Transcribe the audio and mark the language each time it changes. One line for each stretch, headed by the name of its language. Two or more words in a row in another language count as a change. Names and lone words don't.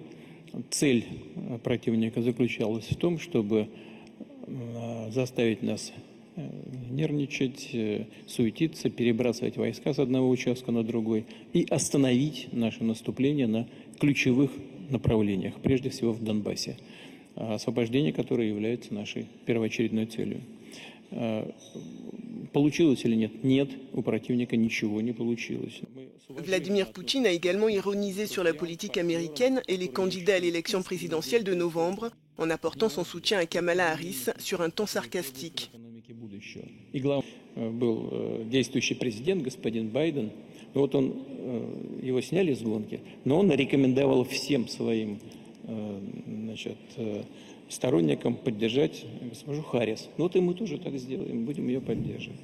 Russian: Цель противника заключалась в том, чтобы заставить нас нервничать, суетиться, перебрасывать войска с одного участка на другой и остановить наше наступление на ключевых направлениях, прежде всего в Донбассе, освобождение которое является нашей первоочередной целью. Получилось или нет? Нет, у противника ничего не получилось.
French: Vladimir Poutine a également ironisé sur la politique américaine et les candidats à l'élection présidentielle de novembre, en apportant son soutien à Kamala Harris sur un ton sarcastique.
Russian: Был действующий президент, господин Байден. Вот он, его сняли с гонки, но он рекомендовал всем своим сторонникам поддержать госпожу Харрис. Вот и мы тоже так сделаем, будем ее поддерживать.